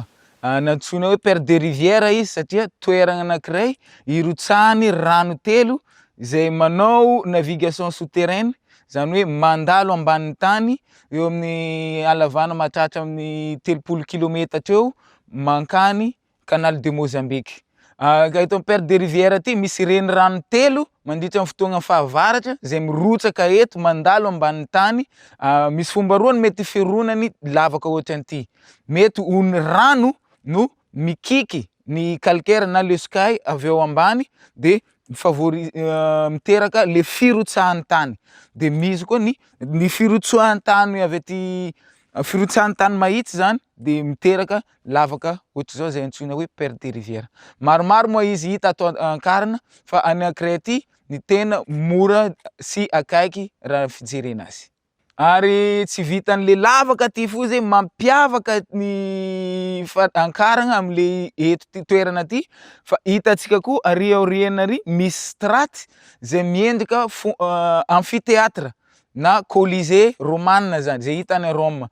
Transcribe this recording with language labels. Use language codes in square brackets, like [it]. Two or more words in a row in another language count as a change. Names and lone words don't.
[mg] Nantsoina hoe [fr] perte de rivière [mg] izy satria toeragna anankiray irotsahan'ny rano telo zay manao [fr] navigation souterraine, [mg] zany hoe mandalo ambanin'ny tany eo amin'ny halavana mahatratra amin'ny 300 kilometatra eo mankany Canal de Mozambique. Ka eto amin'ny [fr] perte de rivière [mg] ty misy renirano telo mandritra amin'ny fotoagna fahavaratra zay mirotsaka eto mandalo ambanin'ny tany. Misy fomba roa ny mety fironany lavaka ohatran'ity. Mety ho ny rano no mikiky ny calcaire na le sky avy eo ambany de miteraka le firotsahan'ny tany. De misy koa ny firotsohan'ny tany avy aty firotsahan'ny tany mahitsy zany de miteraka lavaka ohatr'izao zay antsoina hoe [fr] perte de rivière. [mg] Maromaro moa izy hita ato Ankarana fa any ankiray ty ny tena mora sy akaiky raha fijerena azy. Ary tsy vitan'le lavaka ty fo zay mampiavaka ny Ankarana am'le eto ty toerana ty fa hitantsika koa arỳ aoriana ary misy straty zay miendrika amphithéâtre na Colisée romane zany zay hita any Rome.